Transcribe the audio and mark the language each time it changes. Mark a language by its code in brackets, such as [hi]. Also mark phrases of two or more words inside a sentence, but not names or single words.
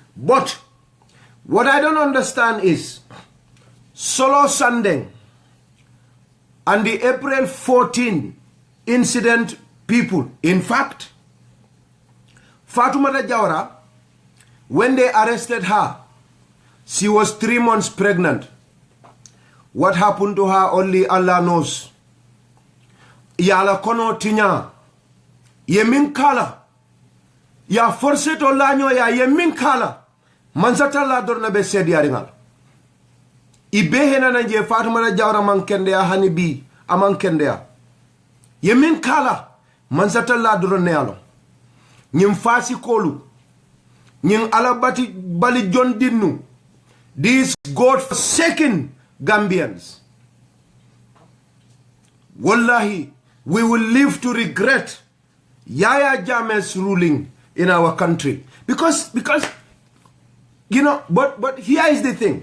[en] But what I don't understand is Solo Sandeng and the April 14 incident people. In fact, Fatoumata Jawara, when they arrested her, she was 3 months pregnant. What happened to her, only Allah knows. [man] Yala kono tinya. Ye min kala. Ya forse to lanyo ya ye min kala. Mansata la dorna be sedi yaringal. Ibe hena na je Fatoumata Jawara mankende ya hani bi amankende ya. Ye min kala. Mansata la dorna yalo. Nyim fasi kolu. Nying alabati bali John Dinnu. [en] These God-forsaken Gambians. Wallahi, we will live to regret Yaya Jammeh's ruling in our country. Because you know, but here is the thing.